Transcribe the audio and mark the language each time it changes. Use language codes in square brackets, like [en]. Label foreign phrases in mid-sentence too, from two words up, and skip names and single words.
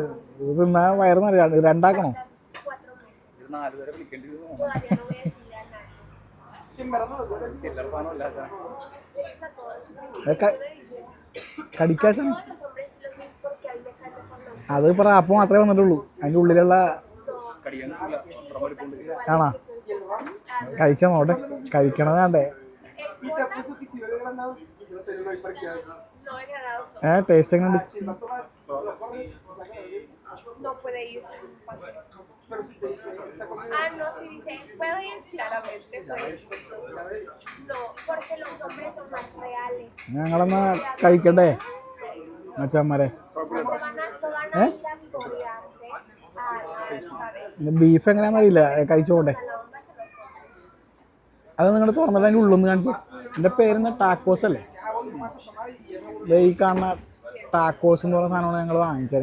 [ml] ഇത് തിന്നാ വയറുന്നറിയാം. രണ്ടാക്കണോ? കടിക്കാശാണ് അത്. ഇപ്പൊ റാപ്പ് മാത്രമേ വന്നിട്ടുള്ളൂ. അതിൻ്റെ ഉള്ളിലുള്ള ആണോ? കഴിച്ചാൽ നോട്ടെ, കഴിക്കണത് വേണ്ടേ? ടേസ്റ്റ് എങ്ങനെയുണ്ട്? [es] No puede ir sin pase. No, sí dice, puedo ir claramente. No, porque los hombres son más reales. [ml] ഞങ്ങളെന്നാ കഴിക്കണ്ടേ മച്ചാന്മാരെ? ബീഫ് എങ്ങനെയാണെന്ന് അറിയില്ല, കഴിച്ചു പോട്ടെ. അത് നിങ്ങൾ തുറന്നിട്ട് അതിൻ്റെ ഉള്ളൊന്ന് കാണിച്ചു. എൻ്റെ പേരെന്താ, ടാക്കോസ് അല്ലേ? ഈ കാണുന്ന ടാക്കോസ് എന്ന് പറയുന്ന സാധനമാണ് ഞങ്ങൾ വാങ്ങിച്ചത്.